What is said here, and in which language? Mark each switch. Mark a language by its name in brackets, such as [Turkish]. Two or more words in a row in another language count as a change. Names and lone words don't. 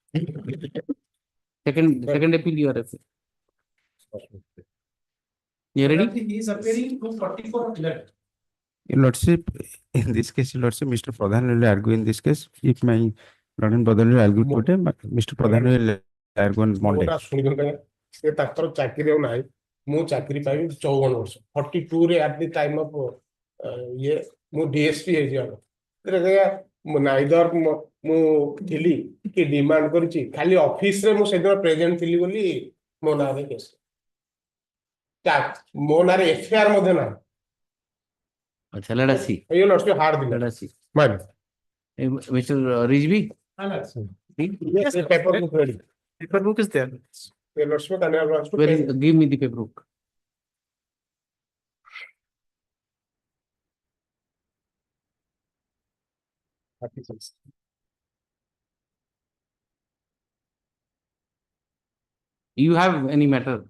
[English] Second appeal you are appealing. You ready? He is appearing to 44 of 11. Your Lordship, in this case, Your Lordship, Mr. Pradhan will argue in this case. If my Lord and brother will argue today, Mr. Pradhan will argue on Monday. [Odia] ସେ ତାଙ୍କର ଚାକିରି ଆଉ ନାହିଁ ମୁଁ ଚାକିରି ପାଇବି 54 ବର୍ଷ 42 ରେ [English] at the time of [Odia] ଇଏ ମୁଁ DSP ହେଇଯିବା ନାଇଦର ମୁଁ ଥିଲି କି ଡିମାଣ୍ଡ କରିଛି ଖାଲି ଅଫିସ ରେ ମୁଁ ସେଦିନ ପ୍ରେଜେଣ୍ଟ ଥିଲି ବୋଲି ମୋ ନାଁରେ କେସ୍ ମୋ ନାଁରେ ଏଫଆଇଆର ମଧ୍ୟ ନାହିଁ [English] अच्छा, let us see. You lost your heart. Let us see. Man. Mr. Rijvi? Yes, the paper book ready. Paper book is there. You lost your Where is, give me the paper book. You have any matter?